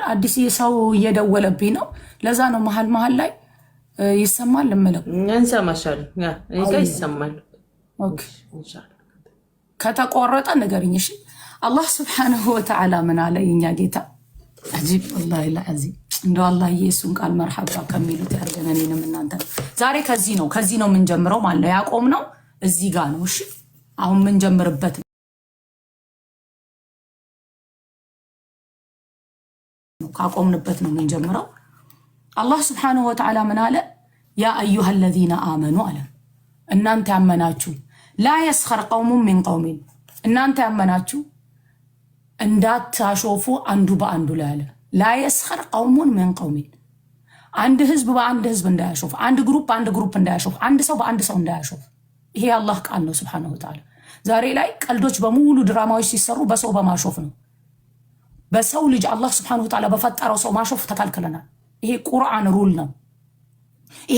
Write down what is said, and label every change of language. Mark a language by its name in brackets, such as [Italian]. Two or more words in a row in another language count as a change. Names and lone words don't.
[Amharic] አዲስ ሰው እየደወለብኝ ነው። ለዛ ነው መሃል ላይ ይሰማል እምለው። እንሰማሻል። ይሰማል። ኦኬ ከተቆረጠ ንገሪኝ። እሺ አላህ [Arabic] سبحانه وتعالى [Amharic] ምን አለ? የኛ ጌታ አጂብ [Arabic] والله العظيم [Amharic] እንደው አላህ ኢየሱስን ቃል መርሐባ ከሚሉት ያርገን እኔንም እናንተ። ዛሬ ከዚህ ነው የምንጀምረው ማለት ነው። ያቆምነው እዚህ ጋር ነው። እሺ አሁን የምንጀምርበት ነው። ካቆምንበት ነው የምንጀምረው። አላህ [Arabic] سبحانه وتعالى [Amharic] ምን አለ? [Arabic] يا أيها الذين آمنوا [Amharic] አለ እናንተ ያመናችሁ [Arabic] لا يسخر قوم من قوم [Amharic] እናንተ ያመናችሁ እንዳታሾፉ አንዱ በአንዱ ላይ አለ። [Arabic] لا يسخر قوم من قوم [Amharic] አንድ ህዝብ በአንድ ህዝብ እንዳያሾፍ፣ አንድ ግሩፕ በአንድ ግሩፕ እንዳያሾፍ፣ አንድ ሰው በአንድ ሰው እንዳያሾፍ። ይሄ አላህ ቃል ነው [Arabic] سبحانه وتعالى። [Amharic] ዛሬ ላይ ቀልዶች በሙሉ ድራማዎች ሲሰሩ በሰው በማሾፍ ነው። በሰው ልጅ አላህ [Arabic] سبحانه وتعالى [Amharic] በፈጠረው ሰው ማሾፍ ተከልክለናል። ይሄ ቁርአን ሩል ነው። ይሄ